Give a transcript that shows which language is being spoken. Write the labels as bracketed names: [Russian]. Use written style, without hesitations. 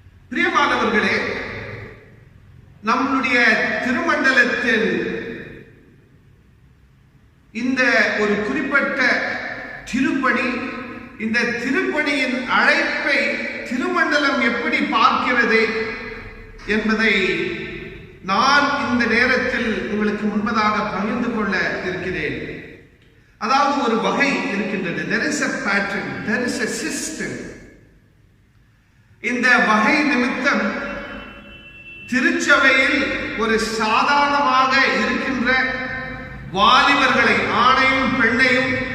[Tamil] பிரியமானவர்களே, நம்முடைய திருமண்டலத்தில் இந்த ஒரு குறிப்பிட்ட திருப்பணி, இந்த திருப்பணியின் அழைப்பை திருமண்டலம் எப்படி பார்க்கிறது என்பதை நான் இந்த நேரத்தில் உங்களுக்கு முன்பதாக பகிர்ந்து கொள்ள இருக்கிறேன். அதாவது ஒரு வகை இருக்கின்றது. [English] There is a pattern, there is a system. [Tamil] இந்த வகை நிமித்தம் திருச்சபையில் ஒரு சாதாரணமாக இருக்கின்ற வாலிபர்களை, ஆணையும் பெண்ணையும்